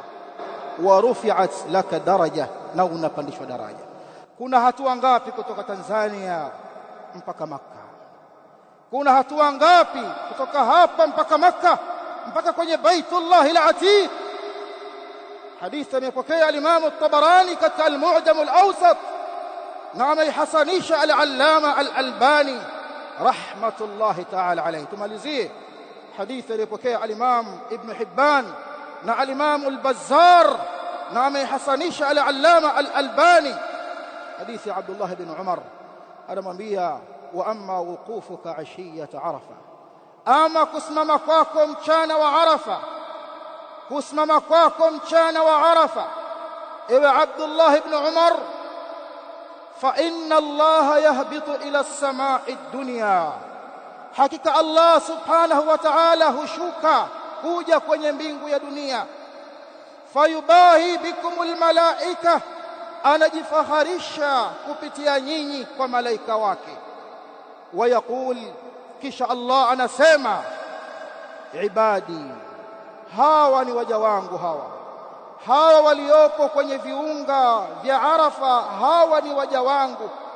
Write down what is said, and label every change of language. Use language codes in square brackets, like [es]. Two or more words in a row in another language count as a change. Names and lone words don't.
[ar] ورفعت لك درجة, [sw] na unapandishwa daraja. Kuna hatua ngapi kutoka Tanzania mpaka Makkah? Kuna hatua ngapi kutoka hapa mpaka Makkah, mpaka kwenye Baitullah al-Atiq? Hadithi imepokea al-Imam at-Tabarani katika al-Mu'jam al-Awsat, na ameihasanisha al-Allama al-Albani [ar] رحمة الله تعالى عليه. [sw] Tumalizie hadithi iliyopokea al-Imam Ibn Hibban na al-Imam al-Bazzar, na ameihasanisha al-Allama al-Albani. Hadithi Abdullah ibn Umar anamwambia, [ar] وأما وقوفك عشية عرفة, [sw] ama kusimama kwako mchana wa Arafa, kusimama kwako mchana wa Arafa, ewe Abdullah ibn Umar, [ar] فإن الله يهبط إلى السماء الدنيا, [sw] hakika Allah [ar] سبحانه وتعالى [sw] hushuka kuja kwenye mbingu ya dunia. [ar] فيباهي بكم الملائكة, [sw] anajifaharisha kupitia nyinyi kwa malaika wake. Wayaqul, kisha Allah anasema, ibadi, hawa ni waja wangu, hawa waliopo kwenye viunga vya Arafa, hawa ni waja wangu.